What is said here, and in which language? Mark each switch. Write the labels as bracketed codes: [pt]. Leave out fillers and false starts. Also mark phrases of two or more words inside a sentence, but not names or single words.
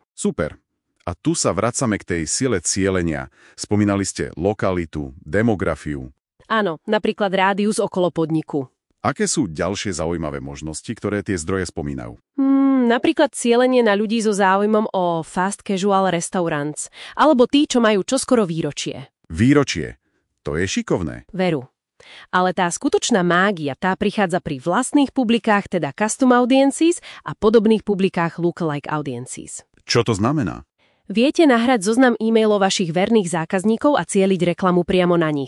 [sk] Super. A tu sa vracame k tej sile cielenia. Spomínali ste lokalitu, demografiu. Áno, napríklad rádius okolo podniku. Aké sú ďalšie zaujímavé možnosti, ktoré tie zdroje spomínajú? Napríklad cielenie na ľudí so záujmom o [en] fast casual restaurants, [sk] alebo tí, čo majú čoskoro výročie. Výročie? To je šikovné. Veru. Ale tá skutočná mágia, tá prichádza pri vlastných publikách, teda [en] custom audiences, [sk] a podobných publikách [en] lookalike audiences. [sk] Čo to znamená? Viete nahrať zoznam e-mailov vašich verných zákazníkov a cieliť reklamu priamo na nich.